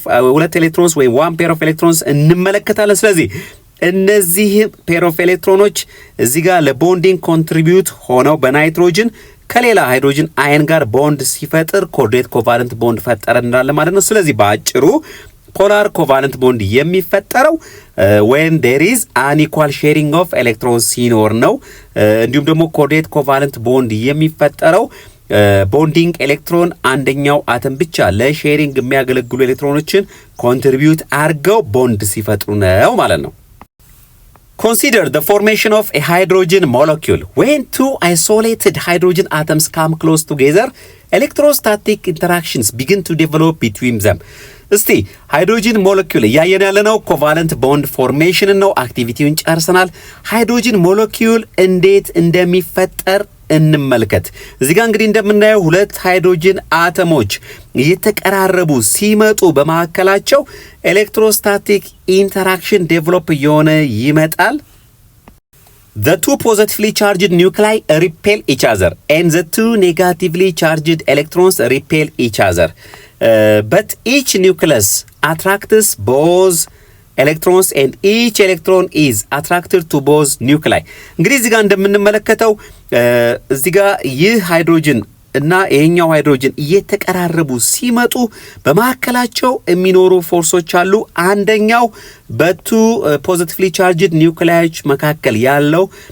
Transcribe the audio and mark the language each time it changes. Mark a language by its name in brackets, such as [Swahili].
[Amharic] ሁለት ኤሌክትሮንስ ወይ ዋን ፔር ኦፍ ኤሌክትሮንስ እንመለከታለን። ስለዚህ እነዚህ ፔር ኦፍ ኤሌክትሮኖች እዚህ ጋር ለቦንዲንግ ኮንትሪቢዩት ሆነው በናይትሮጅን ከሌላ ሃይድሮጅን አየን ጋር ቦንድ ሲፈጥር ኮኦርዲኔት ኮቫለንት ቦንድ ፈጠረ እንላለን ማለት ነው። ስለዚህ በአጭሩ ፖላር ኮቫለንት ቦንድ የሚፈጠረው [English] when there is unequal sharing of electrons [Amharic] ሲኖር ነው። እንዲሁም ደግሞ ኮኦርዲኔት ኮቫለንት ቦንድ የሚፈጠረው ቦንዲንግ ኤሌክትሮን አንደኛው አተም ብቻ ለሼሪንግ የሚያገለግሉ ኤሌክትሮኖችን ኮንትሪቢዩት አድርገው ቦንድ ሲፈጥሩ ነው ማለት ነው። [English] Consider the formation of a hydrogen molecule. When two isolated hydrogen atoms come close together, electrostatic interactions begin to develop between them. [Amharic] እስቲ ሃይድሮጅን ሞለኪውል እያየን ያለነው ኮቫለንት ቦንድ ፎርሜሽን ነው። አክቲቪቲውን ጨርሰናል። ሃይድሮጅን ሞለኪውል እንዴት እንደሚፈጠር እንመልከት። እዚህ ጋር እንግዲህ እንደምናየው ሁለት ሃይድሮጅን አተሞች እየተቀራረቡ ሲመጡ በመካከላቸው ኤሌክትሮስታቲክ ኢንተራክሽን ዴቨሎፕ እየሆነ ይመጣል። [English] The two positively charged nuclei repel each other and the two negatively charged electrons repel each other. But each nucleus attracts both electrons and each electron is attracted to both nuclei. [Amharic] እንግዲህ እዚህ ጋር እንደምንመለከተው እዚህ ጋር ይህ ሃይድሮጅን እና ይሄኛው ሃይድሮጅን እየተቀራረቡ ሲመጡ በመካከላቸው የሚኖሩ ፎርሶች አሉ። አንደኛው በቱ ፖዚቲቭሊ ቻርጅድ ኒውክሊዮች መካከል ያለው